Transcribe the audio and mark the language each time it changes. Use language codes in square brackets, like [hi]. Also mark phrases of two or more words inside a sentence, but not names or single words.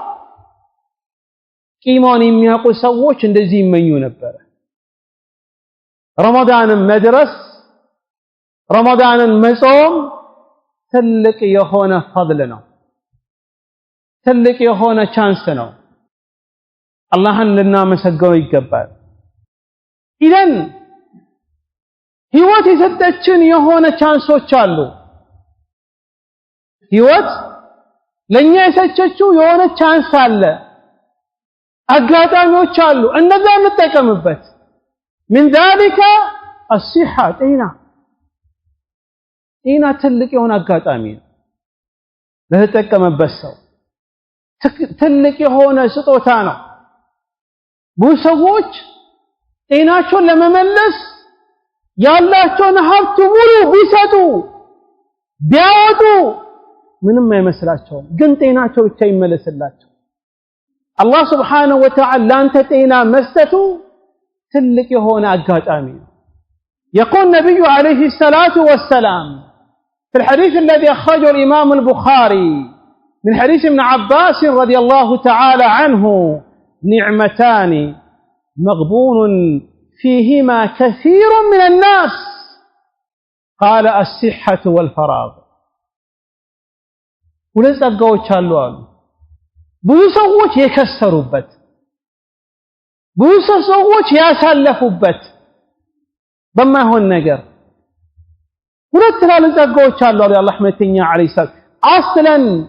[am] ቂሞን የሚያውቁ ሰዎች እንደዚህ ይመኙ ነበር ረመዳንን መድረስ ረመዳንን መጾም ትልቅ የሆነ ፈضል ነው ትልቅ የሆነ ቻንስ ነው አላህን ልናመሰግነው ይገባል ኢዘን ህይወት የሰጠችን የሆነ ቻንሶች አሉ ህይወት ለኛ የሰጠችው የሆነ ቻንስ አለ አጋጣሚዎች አሉ እነዛ እንጠቀምበት [ar] من ذلك الصحة [am] ጤና ትልቅ የሆነ አጋጣሚ ነው ለተጠቀመበት ሰው ትልቅ የሆነ ስጦታ ነው ብዙ ሰዎች ጤናቸውን ለመመለስ ያላቸውን ሀብት ሙሉ ቢሰጡ ቢያወጡ ምንም አይመስላቸውም ግን ጤናቸው ብቻ ይመለስላቸው አላህ [ar] سبحانه و Ta'ala [am] ላንተ ጤና መስጠቱ ትልቅ የሆነ አጋጣሚ ነው [ar] يقول النبي عليه الصلاة والسلام في الحديث الذي أخرجه الإمام البخاري من حديث ابن عباس رضي الله تعالى عنه نعمتان مغبون فيهما كثير من الناس قال الصحة والفراغ [am] ሁለት ጸጋዎች አሉ ብዙ ሰዎች የከሰሩበት ብዙ ሰዎች ያሳለፉበት በማይሆን ነገር ሁለት ትላልቅ ጸጋዎች አሉ የአላህ መልእክተኛ [ar] عليه السلام [am] አስለን